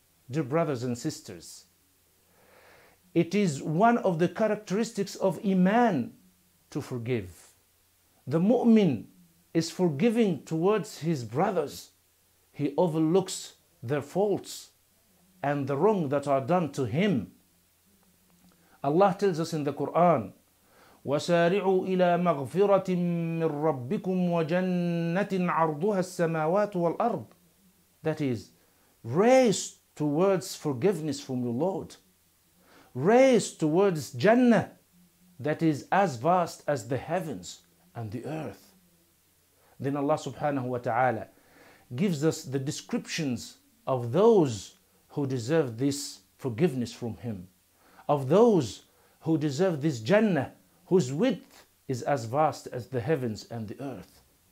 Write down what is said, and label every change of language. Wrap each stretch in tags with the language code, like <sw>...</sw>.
<en>Dear brothers and sisters, it is one of the characteristics of Iman to forgive. The mu'min is forgiving towards his brothers. He overlooks their faults and the wrong that are done to him. Allah tells us in the Quran,</en> <ar>وَسَارِعُوا إِلَى مَغْفِرَةٍ مِّن رَبِّكُمْ وَجَنَّةٍ عَرْضُهَا السَّمَاوَاتُ وَالْأَرْضِ.</ar> <en>That is, race towards forgiveness from your Lord. Race towards Jannah that is as vast as the heavens and the earth. Then Allah subhanahu wa ta'ala gives us the descriptions of those who deserve this forgiveness from Him, of those who deserve this Jannah, whose width is as vast as the heavens and the earth.</en>